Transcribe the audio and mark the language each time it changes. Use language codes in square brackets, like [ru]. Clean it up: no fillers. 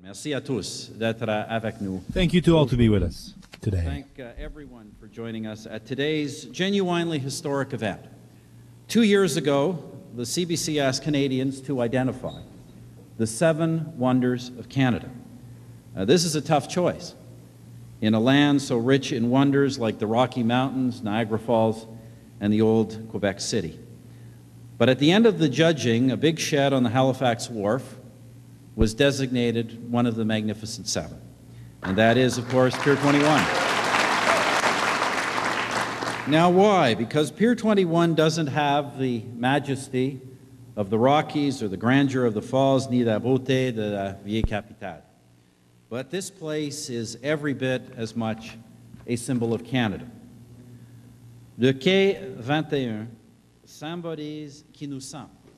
[fr] Merci à tous d'être avec nous. [en] Thank you to all to be with us today. Thank everyone for joining us at today's genuinely historic event. 2 years ago, the CBC asked Canadians to identify the 7 wonders of Canada. This is a tough choice. In a land so rich in wonders like the Rocky Mountains, Niagara Falls, and the old Quebec City. But at the end of the judging, a big shed on the Halifax wharf was designated one of the Magnificent Seven. And that is, of course, Pier 21. Now why? Because Pier 21 doesn't have the majesty of the Rockies or the grandeur of the falls, [fr] ni la beauté de la vieille capitale. [en] But this place is every bit as much a symbol of Canada. [fr] Le quai 21 symbolise qui nous sommes.